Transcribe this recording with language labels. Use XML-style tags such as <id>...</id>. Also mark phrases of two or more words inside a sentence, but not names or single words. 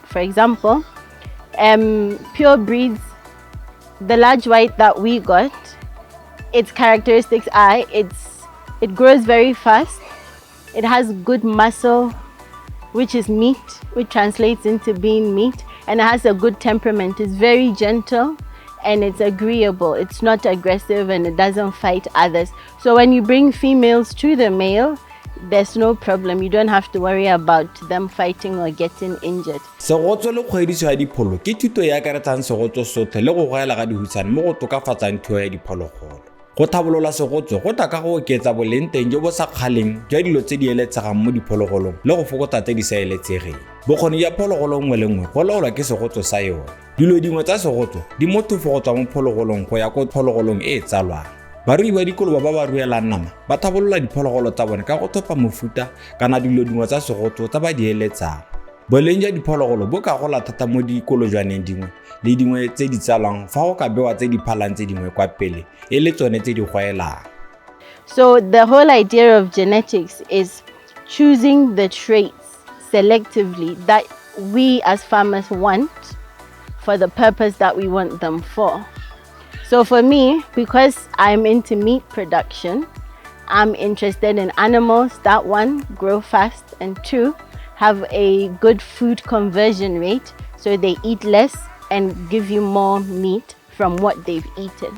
<en>For example, pure breeds, the large white that we got, its characteristics are it grows very fast, it has good muscle, which is meat, which translates into being meat, and it has a good temperament. It's very gentle and it's agreeable. It's not aggressive and it doesn't fight others. So when you bring females to the male, there's no problem. You don't have to worry about them fighting or getting injured.</en> <tn>Segotso le kgwediso ya dipholo ke thuto ya akaretsang segotso sotlhe le go goela ga dihutsane mo go tokafatsang thuo ya diphologolo. Go tlhabolola segotso go tla ka go oketsa boleng teng jo bo sa kgaleng jwa dilo tse di eletsegang mo diphologolong le go fokotsa tse di sa eletsegeng. Bokgoni ya phologolo nngwe le nngwe go laolwa ke segotso sa yone. Dilo dingwe tsa segotso di motofo go tswa mo phologolong go ya ko phologolong e tsalwang. Barui ba dikoloba ba ba ruelang nama ba thabolola diphologolo tsa bone ka go thopa mofuta kana dilo dingwe tsa segotso tsa ba di eletsang. Boleng jwa diphologolo bo ka gola thata mo dikolojwaneng dingwe le dingwe tse di tsalwang fa go ka bewa tse di phalang tse dingwe kwa pele e le tsone tse di goelang.</tn> <en>So the whole idea of genetics is choosing the traits selectively that we as farmers want for the purpose that we want them for. So for me, because I'm into meat production, I'm interested in animals that, one, grow fast, and two, have a good food conversion rate, so they eat less and give you more meat from what they've eaten.</en>